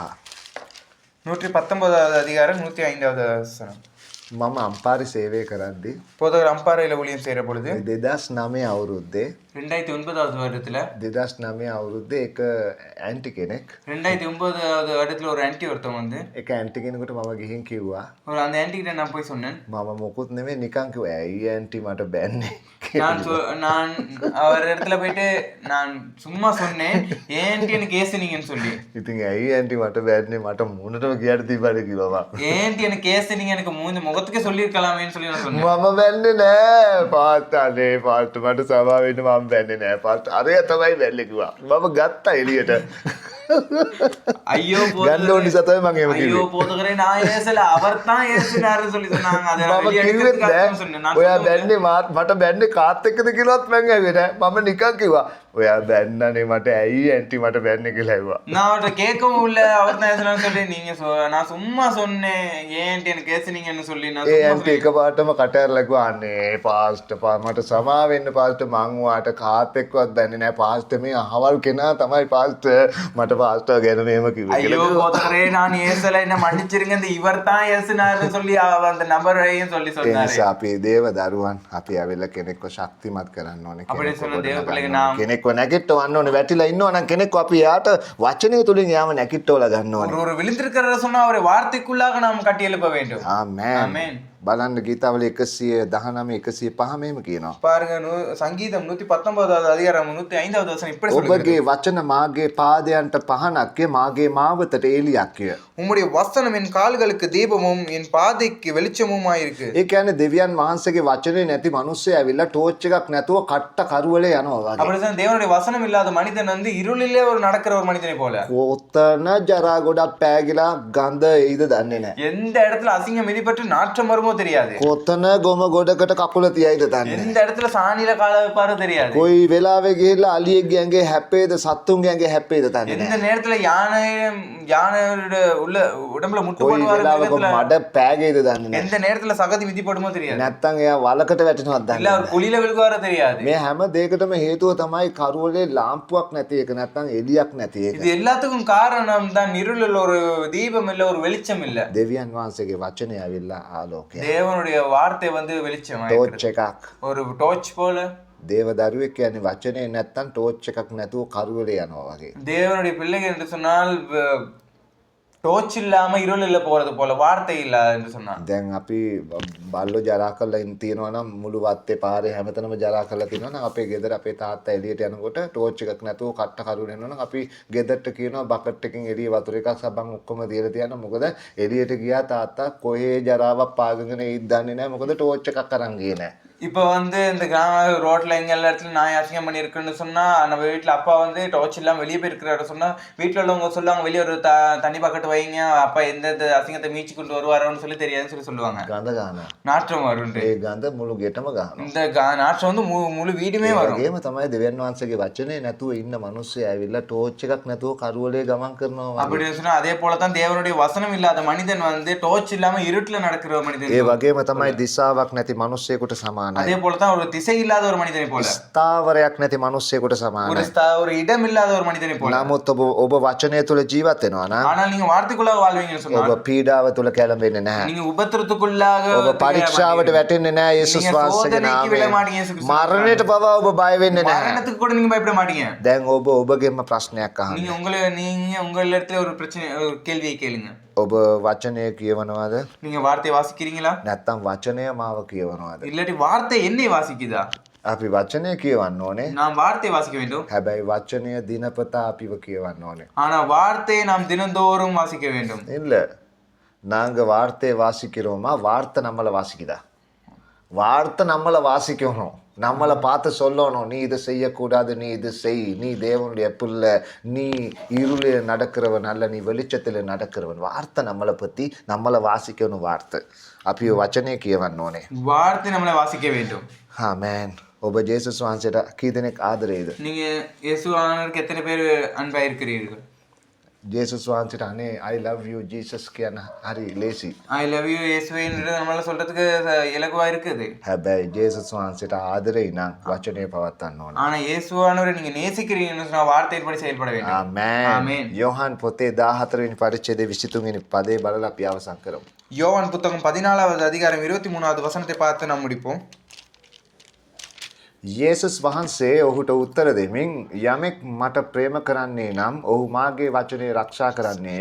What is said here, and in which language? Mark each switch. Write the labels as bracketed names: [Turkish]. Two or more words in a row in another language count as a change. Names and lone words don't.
[Tamil] 119வது அதிகாரம் 105வது வசனம். [Sinhala] මම අම්පාරි සේවය කරද්දී [Tamil] போதகர் அம்பாறையில ஊழியம் செய்யற பொழுது [Sinhala] 2009 අවුරුද්දේ [Tamil] 2009வது வருடத்துல [Sinhala] 2009 අවුරුද්දේ එක ඇන්ටි කෙනෙක් [Tamil] 2009வது வருடத்துல ஒரு ஆன்ட்டி ஒருத்தவங்க வந்து [Sinhala] එක ඇන්ටි කෙනෙකුට මම ගිහින් කිව්වා [Tamil] ஒரு அந்த ஆன்ட்டி கிட்ட நான் போய் சொன்னேன். [Sinhala] මම මොකුත් නෙමෙයි නිකන් කිව්වා ඇයි ඇන්ටි මට බැන්නේ [Tamil] நான் அவர் இடத்துல போயிட்டு நான் சும்மா சொன்னேன் ஏன் ஆன்ட்டி எனக்கு ஏசுனீங்கன்னு சொல்லி. [Sinhala] ඉතින් ඇයි ඇන්ටි මට බැන්නේ මට මුණටම ගියට තිබ්බද කිව්වා. [Tamil] ஏன் ஆன்ட்டி எனக்கு ஏசுனீங்க எனக்கு முகத்துக்கே சொல்லியிருக்கலாமேன்னு சொல்லி நான் சொன்னேன். [Sinhala] මම බැන්නේ නෑ පාස්ටර්නේ පාස්ටර් මට සභාව වෙන්න මම බැන්නේ නෑ පාස්ටර් අරය තමයි බැල්ලේ කිව්වා. මම ගත්තා එළියට. [Tamil] ஐயோ [Sinhala] ගන්න ඕන නිසා තමයි මම එහෙම [Tamil] ஐயோ [Sinhala] කිව්වේ. [Tamil] போதகரே நான் ஏசல அவர் தான் ஏசுனாருன்னு சொல்லி சொன்னாங்க. அதை நான் [Sinhala] මම [Tamil] வெளியே [Sinhala] කිව්වෙත් [Tamil] எடுக்கிறதுக்கு [Sinhala] නෑ [Tamil] அர்த்தம் சொன்னேன். நான் [Sinhala] ඔයා [Tamil] சொன்னேன், [Sinhala] බැන්නේ මට බැන්නේ කාත් එක්කද කියලාවත් මං ඇහුවේ නෑ. මම නිකන් කිව්වා ඔයා බැන්නනේ මට ඇයි ඇන්ටි මට බැන්නේ කියලා ඇහුවා. [Tamil] நான் அவர்கிட்ட கேட்கவும் இல்ல அவர் தான் ஏசுனாருன்னு சொல்லி நீங்க நான் சும்மா சொன்னேன் ஏன் ஆன்ட்டி எனக்கு ஏசுனீங்கன்னு சொல்லி நான் [Sinhala] ඒ [Tamil] சும்மா [Sinhala] ඇන්ටි එකපාරටම කට ඇරලා කිව්වා අනේ පාස්ටර් මට සමා වෙන්න පාස්ටර් මං ඔයාට කාත් එක්කවත් බැන්නේ නෑ පාස්ටර් මේ අහවල් කෙනා තමයි පාස්ටර් මට පාස්ටර් ගැන මෙහෙම කිව්වේ [Tamil] ஐயோ [Sinhala] කියලා. [Tamil] போதகரே நான் ஏசல என்ன மன்னிச்சிருங்க இந்த இவர் தான் ஏசுனாருன்னு சொல்லி அந்த நபரையும் சொல்லி [Sinhala] ඒ [Tamil] சொன்னாரு. [Sinhala] නිසා අපි දේව දරුවන් අපි ඇවිල්ලා කෙනෙක්ව ශක්තිමත් කරන්න ඕනේ. අපිට කෙනෙක්ව [Tamil] சொன்ன தேவ [Sinhala] ගොඩනගන්න [Tamil] பிள்ளைங்க [Sinhala] ඕනේ. [Tamil] நாம் [Sinhala] කෙනෙක්ව නැගිටවන්න ඕනේ. වැටිලා ඉන්නවා නම් කෙනෙක්ව අපි යාට වචනය තුලින් යාම නැගිටවලා ගන්න ඕනේ. [Tamil] ஒரு விழுந்திருக்கிறத சொன்னா அவரை வார்த்தைக்குள்ளாக நாம் கட்டி எழுப்ப வேண்டும். [Sinhala] ආමේන්. [Tamil] ஆமென். [Sinhala] බලන්න ගීතාවල 119 105 මෙහෙම කියනවා. [Tamil] பாருங்க சங்கீதம் 119வது அதிகாரம் 105வது வசனம் இப்படி சொல்லுகிறது. [Sinhala] ඔබගේ වචන මාගේ පාදයන්ට පහනක්ය මාගේ මාවතට එළියක්ය. [Tamil] உம்முடைய வசனம் என் கால்களுக்கு தீபமும் என் பாதைக்கு வெளிச்சமுமாயிருக்கு. [Sinhala] ඒ කියන්නේ දෙවියන් වහන්සේගේ වචනේ නැති මිනිස්සු ඇවිල්ලා ටෝච් එකක් නැතුව කට්ට කරුවලේ යනවා වගේ. [Tamil] அப்படிதான் தேவனுடைய வசனம் இல்லாத மனிதன் இருளிலே நடக்கிற ஒரு மனிதனை போல. [Sinhala] කොතන ජරා ගොඩක් පෑගිලා ගඳ එයිද දන්නේ නැහැ. [Tamil] எந்த இடத்துல அசிங்கம் மிதிப்பட்டு நாற்றம் வருமோ தெரியாது. [Sinhala] කොතන ගොම ගොඩකට කකුල තියයිද දන්නේ නැහැ. [Tamil] எந்த இடத்துல சாணியில கால வைப்பாரோ தெரியாது. [Sinhala] කොයි වෙලාවෙ ගිහිල්ලා අලියෙක්ගේ ඇඟේ හැප්පේද සත්තුන්ගේ ඇඟේ හැප්පේද දන්නේ [Tamil] எந்த [Sinhala] නැහැ. [Tamil] நேரத்துல யானையோட உள்ள உடம்புல முட்டு [Sinhala] කොයි [Tamil] போடுவாரோ [Sinhala] වෙලාවක මඩ පෑගේද දන්නේ නැහැ. [Tamil] எந்த நேரத்துல சகதி மிதிப்படுமோ தெரியாது. [Sinhala] නැත්තම් එයා වලකට වැටෙනවද දන්නේ [Tamil] இல்ல [Sinhala] නැහැ. [Tamil] அவர் குழியில விழுகுவாரோ தெரியாது. [Sinhala] මේ හැම දෙයකටම හේතුව තමයි කරුවලේ ලාම්පුවක් නැති එක නැත්තම් එළියක් නැති එක. [Tamil] இது எல்லாத்துக்கும் காரணம் தான் இருளில் ஒரு தீபம் இல்ல ஒரு வெளிச்சம் இல்ல. [Sinhala] දෙවියන් වහන්සේගේ වචනය ඇවිල්ලා ආලෝකය. [Tamil] தேவனுடைய வார்த்தை வெளிச்சம் [Sinhala] ටෝච් එකක්. [Tamil] ஒரு டார்ச் போல. [Sinhala] දේව දරුවෙක් කියන්නේ වචනේ නැත්තම් ටෝච් එකක් නැතුව කරුවලේ යනවා වගේ. [Tamil] தேவனுடைய பிள்ளைகள் என்று சொன்னால் டார்ச் இல்லாம இருள் இல்ல போறது போல வார்த்தை இல்ல என்று சொன்னான். [Sinhala] දැන් අපි බල්ලෝ ජරා කරලා තියෙනවා නම් මුළු වත්තේ පාරේ හැමතැනම ජරා කරලා තියෙනවා නම් අපේ ගෙදර අපේ තාත්තා එළියට යනකොට ටෝච් එකක් නැතුව කට්ට කරුවල යනවා නම් අපි ගෙදරට කියනවා බකට් එකකින් එළිය වතුර එකක් සබන් ඔක්කොම දීලා තියන්න. මොකද එළියට ගියා තාත්තා කොහේ ජරාවක් පාගගෙන ඉද්ද දන්නේ නැහැ. මොකද ටෝච් එකක් අරන් ගියේ නැහැ. [Tamil] இப்போ இந்த கிராம ரோட்ல எங்க எல்லா இடத்துல நாய் அசிங்கம் பண்ணி இருக்குன்னு சொன்னா நம்ம வீட்டுல அப்பா டார்ச் இல்லாம வெளியே போயிருக்கிறாரு சொன்னா வீட்டுல உள்ளவங்க சொல்லுவாங்க வெளியே ஒரு தண்ணி பக்கெட் வைங்க அப்பா எந்த அசிங்கத்தை மீச்சு கொண்டு வருவாரோன்னு சொல்லி தெரியாதுன்னு சொல்லுவாங்க. [Sinhala] ගඳ ගන්නවා. [Tamil] நாற்றம் வரும். [Sinhala] ඒ ගඳ මුළු ගෙටම ගන්නවා. [Tamil] இந்த நாற்றம் முழு வீடுமே வரும். [Sinhala] ඒකම තමයි දෙවියන් වහන්සේගේ වචනේ නැතුව ඉන්න මිනිස්සු ඇවිල්ලා ටෝච් එකක් නැතුව කරුවලේ ගමන් කරනවා. [Tamil] அப்படி சொன்னா அதே போலதான் தேவனுடைய வசனம் இல்லாத மனிதன் டார்ச் இல்லாம இருட்டுல நடக்கிற மனிதன். [Sinhala] ඒ වගේම තමයි දිශාවක් නැති මිනිස්සෙකුට සමානයි. [Tamil] அதே போலதான் ஒரு திசை இல்லாத ஒரு மனிதனை போல. [Sinhala] ස්ථාවරයක් නැති මිනිස්සෙකුට සමානයි. [Tamil] ஒரு இடம் இல்லாத ஒரு மனிதனை போல. [Sinhala] නමුත් ඔබ වචනය තුල ජීවත් වෙනවා නම් [Tamil] ஆனால் நீங்க வார்த்தைக்குள்ளாக வாழ்வீங்கன்னு சொன்னா [Sinhala] ඔබ පීඩාව තුල කැළඹෙන්නේ නැහැ. [Tamil] நீங்க உபத்திரத்துக்குள்ளாக [Sinhala] ඔබ පරීක්ෂාවට වැටෙන්නේ නැහැ යේසුස් වහන්සේගේ නාමයෙන්. මරණයට පවා ඔබ බය වෙන්නේ නැහැ. [Tamil] மரணத்துக்கு கூட நீங்க பயப்பட மாட்டீங்க. [Sinhala] දැන් ඔබ ඔබගෙම ප්‍රශ්නයක් අහන්න. [Tamil] நீங்க உங்க இடத்துல ஒரு பிரச்சனை ஒரு கேள்வியை கேளுங்க. [Sinhala] ඔබ වචනය කියවනවද? [Tamil] நீங்க வார்த்தை வாசிக்கிறீங்களா? [Sinhala] නැත්තම් වචනය මාව කියවනවද? [Tamil] இல்லாட்டி வார்த்தை என்னை வாசிக்குதா? [Sinhala] අපි වචනය කියවන්න ඕනේ. [Tamil] நாம் வார்த்தை வாசிக்க வேண்டும். [Sinhala] හැබැයි වචනය දිනපතා අපිව කියවන්න ඕනේ. [Tamil] ஆனா வார்த்தையை நாம் தினந்தோறும் வாசிக்க வேண்டும். இல்ல, நாங்க வார்த்தையை வாசிக்கிறோமா வார்த்தை நம்மளை வாசிக்குதா? வார்த்தை நம்மளை வாசிக்கணும், நம்மளை பார்த்து சொல்லணும், நீ இதை செய்யக்கூடாது, நீ இது செய், நீ தேவனுடைய பிள்ளை, நீ இருளில் நடக்கிறவன் அல்ல, நீ வெளிச்சத்தில் நடக்கிறவன். வார்த்தை நம்மளை பற்றி நம்மளை வாசிக்கணும். [Sinhala] வார்த்தை අපිව වචනය කියවන්න ඕනේ. [Tamil] வார்த்தை நம்மளை வாசிக்க வேண்டும். [Sinhala] ආමේන්. ඔබ ජේසුස් වහන්සේට කී දෙනෙක් ආදරේද? [Tamil] நீங்க இயேசு ஆண்டவருக்கு எத்தனை பேர் அன்பா இருக்கிறீர்கள்? [Sinhala] ජේසුස් වහන්සේට අනේ [English] I love you Jesus [Sinhala] කියන හරි ලේසි. [English] I love you [Tamil] இயேசுவேன்னு நம்மளால சொல்றதுக்கு இலகுவா இருக்குது. [Sinhala] හැබැයි ජේසුස් වහන්සේට ආදරේ නම් වචනය පවත්වන්න ඕනේ. [Tamil] ஆனா இயேசுவானவரை நீங்க நேசிக்கிறீங்கன்னு சொன்னா வார்த்தையின்படி செயல்பட வேண்டும். [Sinhala] ආමේන්. [Tamil] ஆமென். [Sinhala] யோவான் පොතේ 14 වෙනි පරිච්ඡේදයේ 23 වෙනි පදේ බලලා අපි අවසන් කරමු. [Tamil] யோவான் புத்தகம் 14வது அதிகாரம் 23வது வசனத்தை பார்த்து நாம் முடிப்போம். [Sinhala] යේසුස් වහන්සේ ඔහුට උත්තර දෙමින් යමෙක් මට ප්‍රේම කරන්නේ නම් ඔහු මාගේ වචනේ ආරක්ෂා කරන්නේය.